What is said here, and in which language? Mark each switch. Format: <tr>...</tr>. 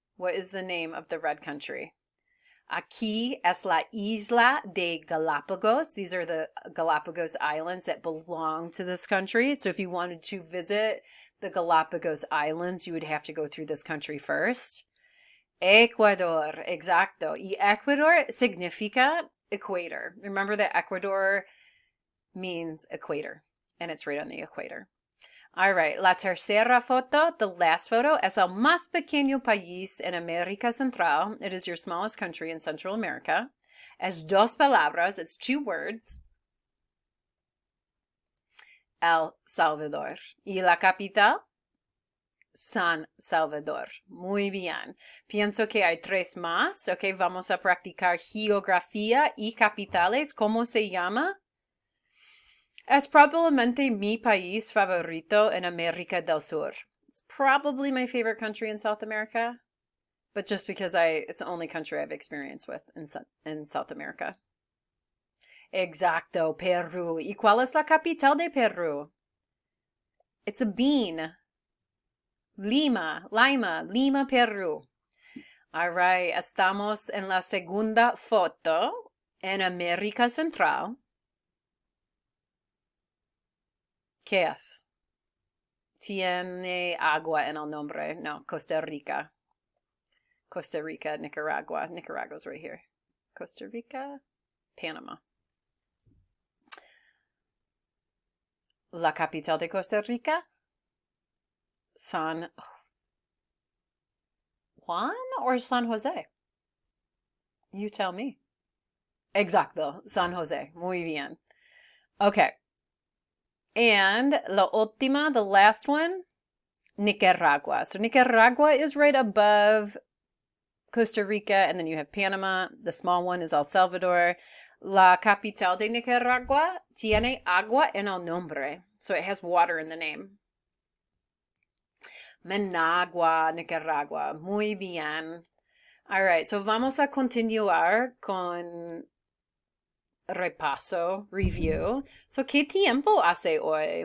<en>What is the name of the red country?</en> <es>Aquí es la isla de Galapagos.</es> <en>These are the Galapagos Islands that belong to this country. So if you wanted to visit the Galapagos Islands, you would have to go through this country first.</en> <es>Ecuador, exacto. Y Ecuador significa equator.</es> <en>Remember that Ecuador means equator, and it's right on the equator. All right,</en> <es>la tercera foto,</es> <en>the last photo,</en> <es>es el más pequeño país en América Central.</es> <en>It is your smallest country in Central America.</en> <es>Es dos palabras,</es> <en>it's two words.</en> <es>El Salvador. ¿Y la capital? San Salvador. Muy bien. Pienso que hay tres más. Ok, vamos a practicar geografía y capitales. ¿Cómo se llama? Es probablemente mi país favorito en América del Sur.</es> <en>It's probably my favorite country in South America, but just because it's the only country I've experienced with in South America.</en> <es>Exacto, Perú. ¿Y cuál es la capital de Perú?</es> <en>It's a bean.</en> <es>Lima, Perú.</es> <en>All right,</en> <es>estamos en la segunda foto en América Central. ¿Qué es? Tiene agua en el nombre.</es> <en>No, Costa Rica. Costa Rica, Nicaragua. Nicaragua's right here. Costa Rica, Panama.</en> <es>La capital de</es> <en>Costa Rica? San Juan or San Jose? You tell me.</en> <es>Exacto, San Jose. Muy bien. Okay.</es> <en>And</en> <es>la última,</es> <en>the last one, Nicaragua. So Nicaragua is right above Costa Rica, and then you have Panama. The small one is El Salvador.</en> <es>La capital de Nicaragua tiene agua en el nombre.</es> <en>So it has water in the name.</en> <es>Managua, Nicaragua. Muy bien.</es> <en>All right, so</en> <es>vamos a continuar con repaso, review. So, ¿qué tiempo hace hoy?</es>